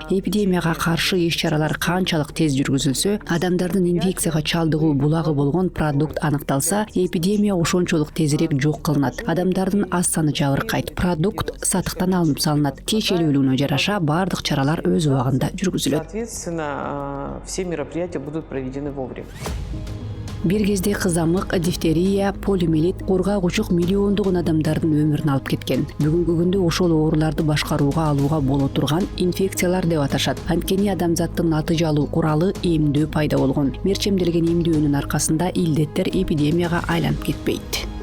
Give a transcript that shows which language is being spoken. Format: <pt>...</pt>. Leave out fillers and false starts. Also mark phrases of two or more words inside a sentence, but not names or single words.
<ky>Эпидемияга каршы иш-чаралар канчалык тез жүргүзүлсө, адамдардын инфекцияга чалдыгуу булагы болгон продукт аныкталса, эпидемия ошончолук тезирээк жок кылынат. Адамдардын аз саны жабыркайт. Продукт сатыктан алынып салынат. Кечелүүлүгүнө жараша бардык чаралар өз убагында жүргүзүлөт.</ky> <ru>Соответственно, все мероприятия будут проведены вовремя.</ru> <ky>Бир кезде кызамык, дифтерия, полиомиелит, кургак учук миллиондогон адамдардын өмүрүн алып кеткен. Бүгүнкү күндө ошол ооруларды башкарууга алууга боло турган инфекциялар деп аташат. Анткени адамзаттын натыйжалуу куралы эмдөө пайда болгон. Мерчемделген эмдөөнүн аркасында илдеттер эпидемияга айланып кетпейт.</ky>